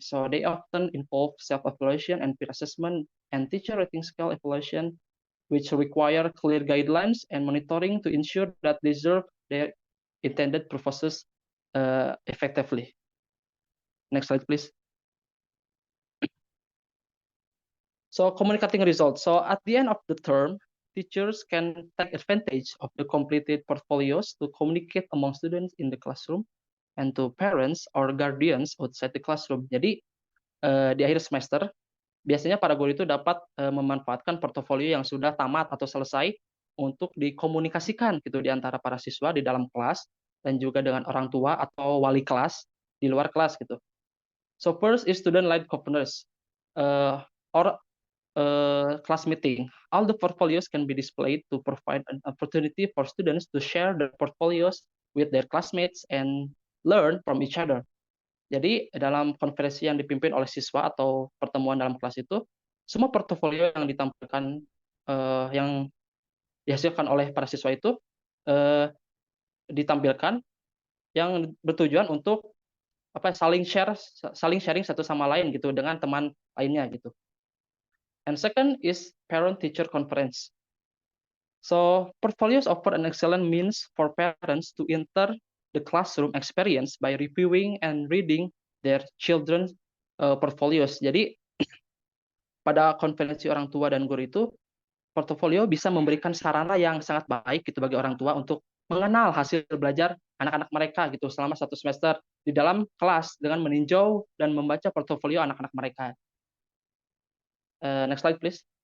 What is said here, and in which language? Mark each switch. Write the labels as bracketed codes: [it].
[en] So they often involve self-evaluation and peer assessment and teacher rating scale evaluation, which require clear guidelines and monitoring to ensure that they serve their intended purposes effectively. Next slide, please. So communicating results. So at the end of the term, teachers can take advantage of the completed portfolios to communicate among students in the classroom and to parents or guardians outside the classroom. [id] Jadi di akhir semester biasanya para guru itu dapat memanfaatkan portofolio yang sudah tamat atau selesai untuk dikomunikasikan gitu di antara para siswa di dalam kelas dan juga dengan orang tua atau wali kelas di luar kelas gitu. [en] So first is student-led governance or class meeting. All the portfolios can be displayed to provide an opportunity for students to share their portfolios with their classmates and learn from each other. [id] Jadi dalam konferensi yang dipimpin oleh siswa atau pertemuan dalam kelas itu, semua portofolio yang ditampilkan, yang dihasilkan oleh para siswa itu ditampilkan yang bertujuan untuk saling sharing satu sama lain gitu dengan teman lainnya gitu. [en] And second is parent-teacher conference. So portfolios offer an excellent means for parents to enter the classroom experience by reviewing and reading their children's portfolios. [id] Jadi pada konferensi orang tua dan guru itu, portofolio bisa memberikan sarana yang sangat baik gitu bagi orang tua untuk mengenal hasil belajar anak-anak mereka gitu selama 1 semester di dalam kelas dengan meninjau dan membaca portofolio anak-anak mereka. [en] Next slide, please.